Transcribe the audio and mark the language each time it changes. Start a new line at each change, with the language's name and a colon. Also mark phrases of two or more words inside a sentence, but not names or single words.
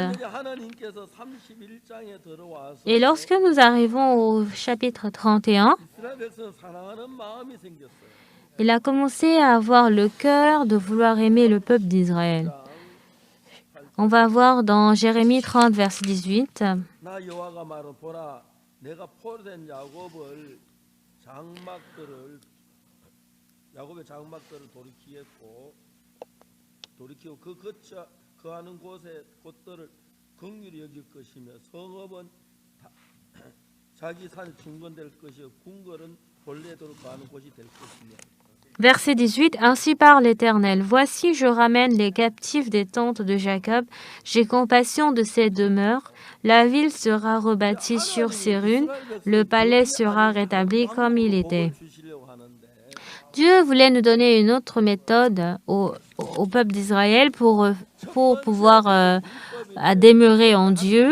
French: Et lorsque nous arrivons au chapitre 31, il a commencé à avoir le cœur de vouloir aimer le peuple d'Israël. On va voir dans Jérémie 30, verset 18.
Korean: 야곱의 장막들을 돌이키고 그 거하는 곳들을 긍휼히 여길 것이며 성읍은 자기 산에 중건될 것이요 궁궐은 본래대로 거하는 곳이 될 것이며.
French: Verset 18. Ainsi parle l'Éternel. Voici, je ramène les captifs des tentes de Jacob. J'ai compassion de ses demeures. La ville sera rebâtie sur ses ruines. Le palais sera rétabli comme il était. Dieu voulait nous donner une autre méthode au peuple d'Israël pour pouvoir demeurer en Dieu.